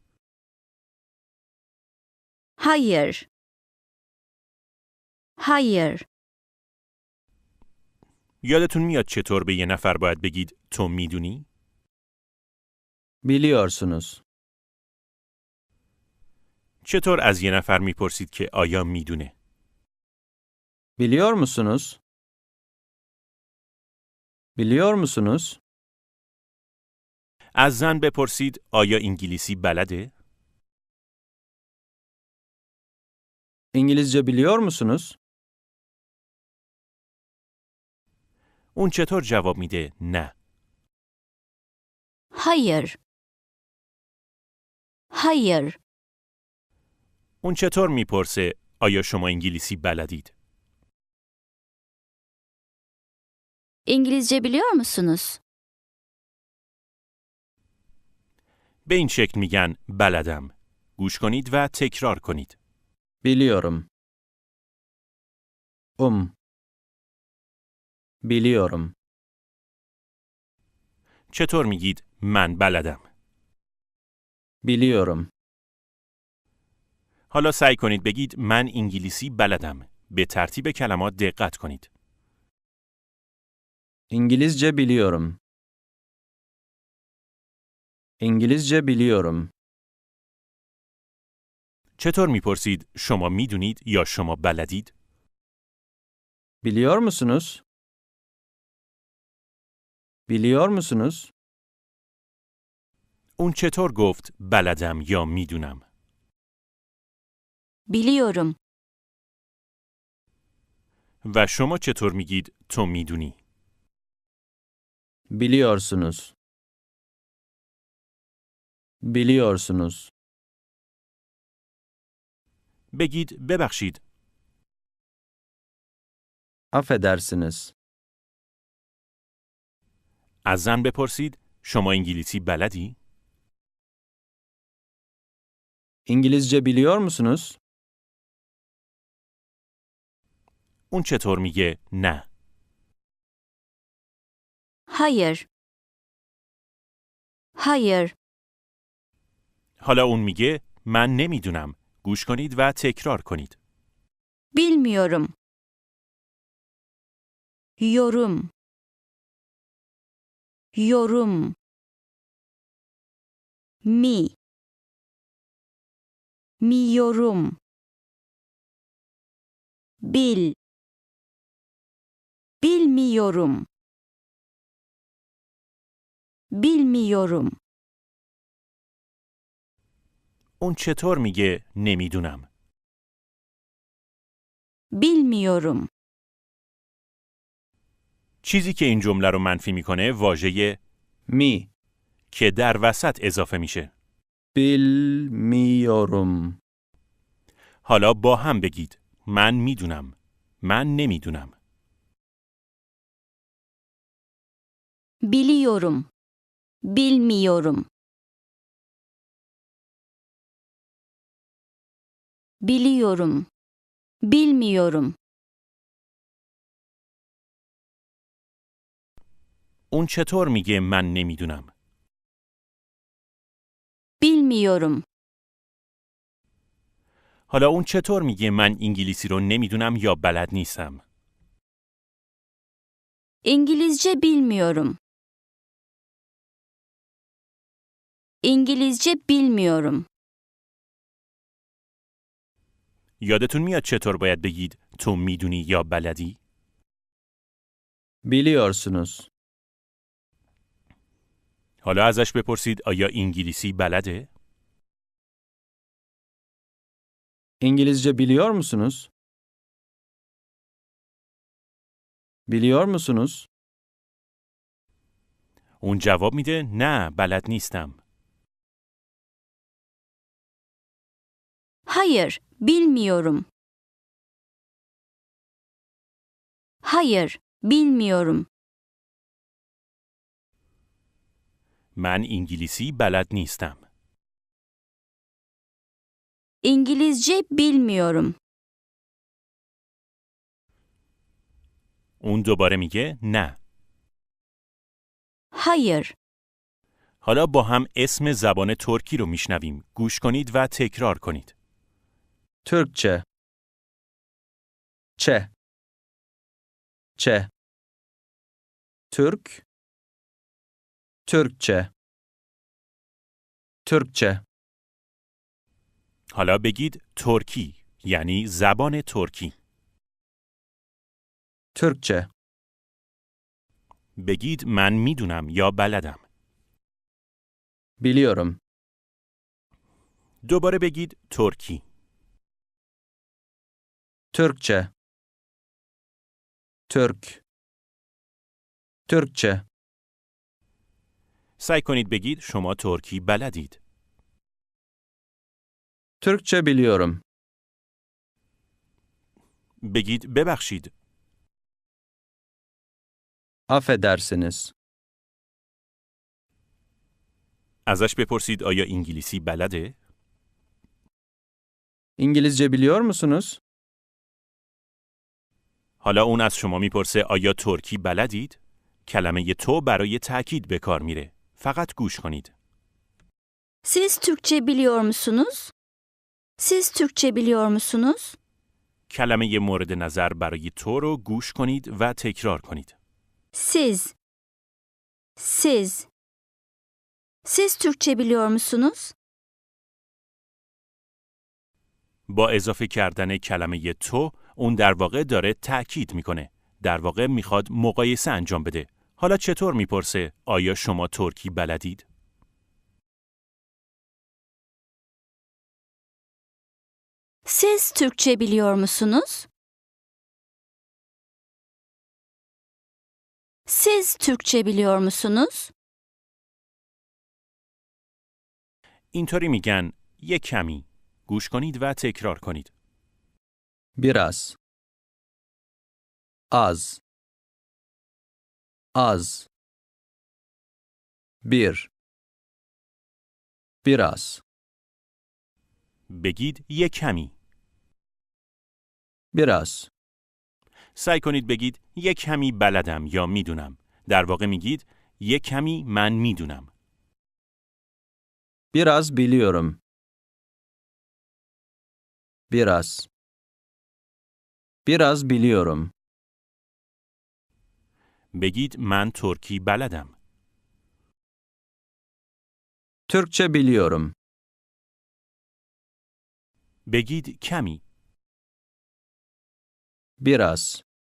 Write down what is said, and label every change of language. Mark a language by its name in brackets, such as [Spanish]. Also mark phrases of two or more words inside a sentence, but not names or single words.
[Turkish] Hayır. Hayır. [Persian] یادتون میاد چطور به یه نفر باید بگید تو میدونی؟ [Turkish] biliyorsunuz. [Persian] چطور از یه نفر میپرسید که آیا میدونه؟ [Turkish] Biliyor musunuz? Biliyor musunuz? [Persian] از زن بپرسید آیا انگلیسی بلده؟ [Turkish] İngilizce biliyor musunuz? [Persian] اون چطور جواب میده نه؟ [Turkish] Hayır. Hayır. [Persian] اون چطور میپرسه آیا شما انگلیسی بلدید؟ [Turkish] İngilizce biliyor musunuz? [Persian] به این شکل میگن بلدم. گوش کنید و تکرار کنید. [Turkish] Biliyorum. Biliyorum. [Persian] چطور میگید من بلدم؟ [Turkish] Biliyorum. [Persian] حالا سعی کنید بگید من انگلیسی بلدم. به ترتیب کلمات دقت کنید. [Turkish] İngilizce biliyorum. İngilizce biliyorum. [Persian] چطور میپرسید شما میدونید یا شما بلدید؟ [Turkish] Biliyor musunuz? Biliyor musunuz? [Persian] اون چطور گفت بلدم یا میدونم؟ [Turkish] Biliyorum. [Persian] و شما چطور میگید تو میدونی؟ [Turkish] Biliyorsunuz. Biliyorsunuz. [Persian] بگید ببخشید. [Turkish] Affedersiniz. [Persian] از زن بپرسید شما انگلیسی بلدی؟ [Turkish] İngilizce biliyor musunuz? [Persian] اون چطور میگه نه؟ [Turkish] Hayır. Hayır. حالا اون میگه من نمیدونم. گوش کنید و تکرار کنید. Bilmiyorum. Yorum. Yorum. Miyorum. Bilmiyorum. Bilmiyorum. [Persian] اون چطور میگه نمیدونم؟ [Turkish] Bilmiyorum. [Persian] چیزی که این جمله رو منفی میکنه واژه [Turkish] Mi. [Persian] که در وسط اضافه میشه. [Turkish] Bilmiyorum. [Persian] حالا با هم بگید من میدونم. من نمیدونم. [Turkish] Biliyorum. Bilmiyorum. Biliyorum. Bilmiyorum. [Persian] اون چطور میگه من نمیدونم؟ [Turkish] Bilmiyorum. [Persian] حالا اون چطور میگه من انگلیسی رو نمیدونم یا بلد نیستم؟ [Turkish] İngilizce bilmiyorum. İngilizce bilmiyorum. [Persian] یادتون میاد چطور باید بگید تو میدونی یا بلدی؟ [Turkish] Biliyorsunuz. [Persian] حالا ازش بپرسید آیا انگلیسی بلده؟ [Turkish] İngilizce biliyor musunuz? Biliyor musunuz? [Persian] اون جواب میده نه بلد نیستم. [Turkish] Hayır, bilmiyorum. Hayır, bilmiyorum. [Persian] من انگلیسی بلد نیستم. [Turkish] İngilizce bilmiyorum. [Persian] اون دوباره میگه نه. [Turkish] Hayır, [Persian] حالا با هم اسم زبان ترکی رو میشنویم. گوش کنید و تکرار کنید. [Turkish] Türkçe. Çe. Çe. Türk. Türkçe. Türkçe. [Persian] حالا بگید ترکی یعنی زبان ترکی. [Turkish] Türkçe. [Persian] بگید من میدونم یا بلدم. [Turkish] Biliyorum. [Persian] دوباره بگید ترکی. [Turkish] Türkçe. Türk. Türkçe. [Persian] سعی کنید بگید شما ترکی بلدید. [Turkish] Türkçe biliyorum. [Persian] بگید ببخشید. [Turkish] Affedersiniz. [Persian] ازش بپرسید آیا انگلیسی بلده؟ [Turkish] İngilizce biliyor musunuz? [Persian] حالا اون از شما میپرسه آیا ترکی بلدید؟ کلمه تو برای تأکید به کار میره. فقط گوش کنید. [Turkish] siz Türkçe biliyor musunuz? Siz Türkçe biliyor musunuz? [Persian] کلمه مورد نظر برای تو رو گوش کنید و تکرار کنید. [Turkish] Siz. Siz. Siz Türkçe biliyor musunuz? [Persian] با اضافه کردن کلمه تو، اون در واقع داره تأکید میکنه. در واقع میخواد مقایسه انجام بده. حالا چطور میپرسه آیا شما ترکی بلدید؟ [Turkish] Siz Türkçe biliyor musunuz? Siz Türkçe biliyor musunuz? [Persian] اینطوری میگن یک کمی. گوش کنید و تکرار کنید. [Turkish] Biraz. Az. Az. Bir. Biraz. [Persian] بگید یک کمی. [Turkish] Biraz. [Persian] سعی کنید بگید یک کمی بلدم یا میدونم. در واقع میگید یک کمی من میدونم. [Turkish] Biraz biliyorum. Biraz. Biraz biliyorum. [Persian] بگید من ترکی بلدم. [Turkish] Türkçe biliyorum. [Persian] بگید کمی. [Turkish] Biraz.